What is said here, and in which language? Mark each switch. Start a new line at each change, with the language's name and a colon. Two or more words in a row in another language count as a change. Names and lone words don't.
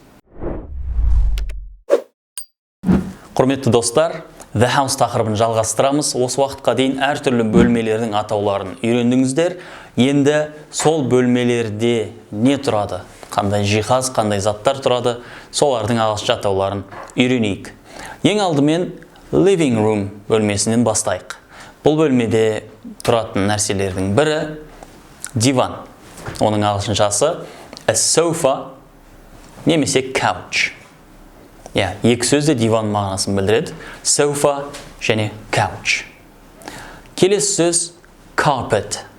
Kazakh: Құрметті достар, The House тақырыбын жалғастырамыз. Осы уақытқа дейін әртүрлі бөлмелердің атауларын үйрендіңіздер. Енді сол бөлмелерде не тұрады? Қандай жиһаз, қандай заттар тұрады? Солардың ағылшынша атауларын үйренейік. Ең алдымен
English: living room
Kazakh: бөлмесінен бастайық. Бұл бөлмеде тұратын нәрселердің бірі диван. Оның ағылшыншасы
English: a sofa
Kazakh: немесе couch. Екі сөзде диван мағынасын білдіреді. Sofa және couch. Келесі сөз carpet.